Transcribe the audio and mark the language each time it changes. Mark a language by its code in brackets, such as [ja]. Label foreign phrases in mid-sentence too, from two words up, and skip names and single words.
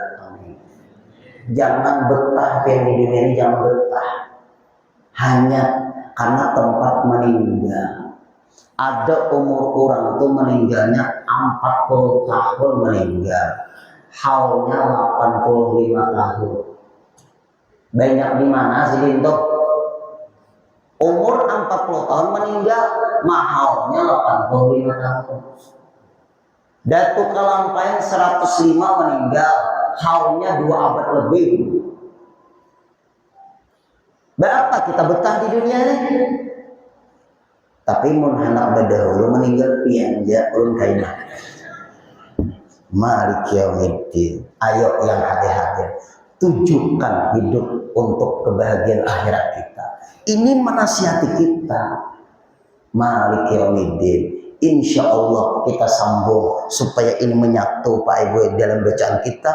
[id] Jangan betah di dunia ini, jangan betah hanya karena tempat meninggal. Ada umur orang tuh meninggalnya 40 tahun meninggal, haulnya 85 tahun. Banyak di mana sih Dinto? Umur 40 tahun meninggal, mahalnya 85 tahun. Datu Kalampayan 105 meninggal, haulnya 2 abad lebih. Berapa kita betah di dunia ini? [bjn] Tapi mun anak berdahulu meninggal pianja ulun kaina. [ar] مالك يوم الدين. [id] Ayo yang hadir-hadir, tujukan hidup untuk kebahagiaan akhirat kita. Ini menasihati kita. [ar] مالك يوم الدين. إن شاء الله [id] kita sambung supaya ini menyatu Pak Ibu dalam bacaan kita.